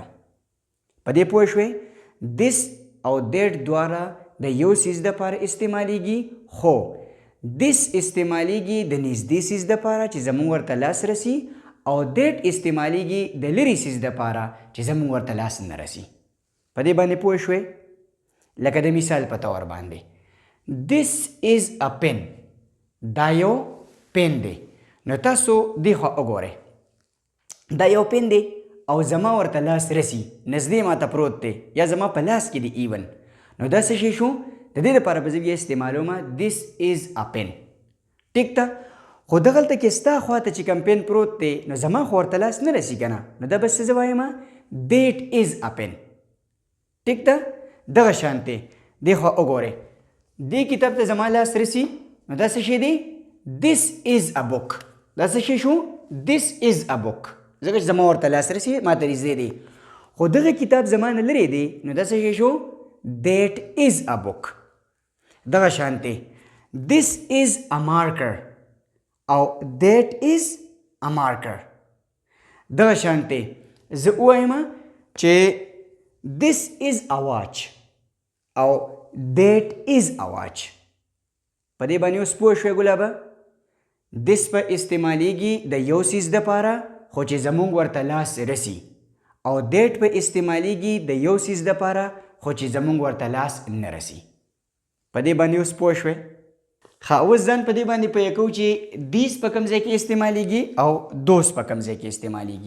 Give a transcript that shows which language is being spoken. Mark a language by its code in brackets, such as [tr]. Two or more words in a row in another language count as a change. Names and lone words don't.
[ps] په دې پوه شوئ؟ this او that دواړه د یو څیز دپاره استعمالیږي خو this استعمالیږي د نږدې څیز دپاره چې زمونږ ورته لاس رسي او that استعمالیږي د لرې څیز دپاره چې زمونږ ورته لاس نه رسي. په دې باندې پوه شوئ؟ لکه د مثال په طور باندې [en] this is a pen، [ps] دا یو پین دی. نو تاسو دې خوا وګورئ، دا یو پین دی او زما ورته لاس رسي، نږدې ماته پروت دی یا زما په لاس کې دی ایون، نو دا څه شی شو؟ د دې دپاره به زه بیا استعمالومه [en] this is a pen. [ps] ټیک ده؟ خو دغلته کې ستا خواته چې کوم پین پروت دی نو زما خو ورته لاس نه رسي که نه، نو دا به څه زه وایم [en] that is a pen. [ps] ټیک ده؟ دغه شانتې دې خوا وګورئ، دې کتاب ته زما لاس رسي نو دا څه شی دی؟ [en] this is a book. [ps] دا څه شی شو؟ [en] this is a book. [ps] ځکه چې زما ورته لاس رسي ماته نږدې دی. خو دغه کتاب زما نه لرې دی نو دا څه شی شو؟ [en] that is a book. [ps] دغه شانتې [en] this is a marker [ps] او [en] that is a marker. [ps] دغه شانتې زه ووایم چې [en] this is a watch [ps] او [en] that is a watch. [ps] په دې باندې اوس پوه شوې ګلابه؟ this په استعمالیږي د یو څیز دپاره خو چې زمونږ ورته لاس رسي او that په استعمالیږي د یو څیز دپاره خو چې زمونږ ورته لاس نه رسي. په دې باندې اوس پوه شوې؟ ښه اوس ځان په دې باندې پوه کوو چې these په کوم ځای کې استعمالیږي او those په کوم ځای کې استعمالیږي.